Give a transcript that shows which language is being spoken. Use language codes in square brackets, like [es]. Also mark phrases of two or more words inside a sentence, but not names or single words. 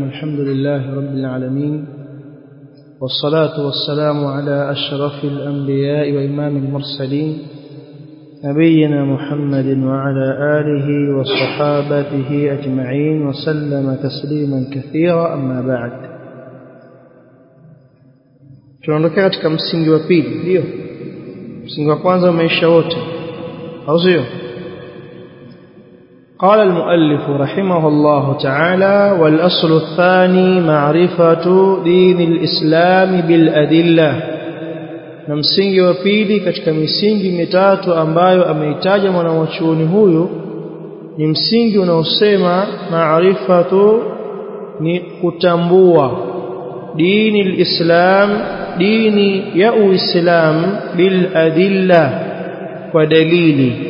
[ar] الحمد لله رب العالمين، والصلاة والسلام على أشرف الأنبياء وإمام المرسلين نبينا محمد وعلى آله وصحابته أجمعين وسلم تسليما كثيرا. أما بعد، [sw] tunaondokea katika msingi wa pili. Ndio msingi wa kwanza maisha wote, au sio? [ar] قال المؤلف رحمه الله تعالى: والأصل الثاني معرفة دين الإسلام بالأدلة. [sw] na msingi wa pili katika misingi mitatu ambayo ameitaja mwanachuoni huyu ni msingi unaosema maarifatu, ni kutambua dini al-Islam, dini ya Uislamu, [ar] بالأدلة, [sw] kwa dalili.